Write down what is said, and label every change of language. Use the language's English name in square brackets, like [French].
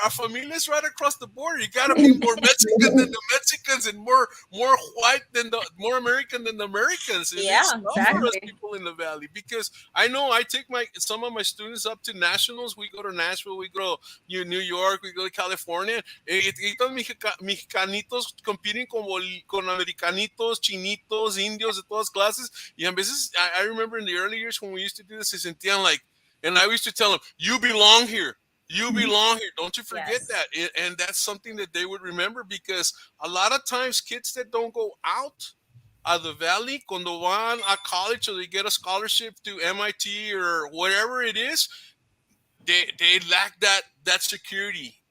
[English] Our family's right across the border. You gotta be more Mexican than the Mexicans, and more white than the more American than the Americans. And it's Yeah, tough for us exactly. people in the valley, because I know I take some of my students up to nationals. We go to Nashville, we go to New York, we go to California. [Spanish] Y estos mexicanitos compiten con americanitos, chinitos, indios de todas clases. Y a veces, [English] I remember in the early years when we used to do this, [Spanish] se sentían [English] like, and I used to tell them, you belong here. You belong here. Don't you forget Yes. that. And that's something that they would remember, because a lot of times kids that don't go out of the valley, [Spanish] cuando van a [English] college or they get a scholarship to MIT or whatever it is, they lack that security.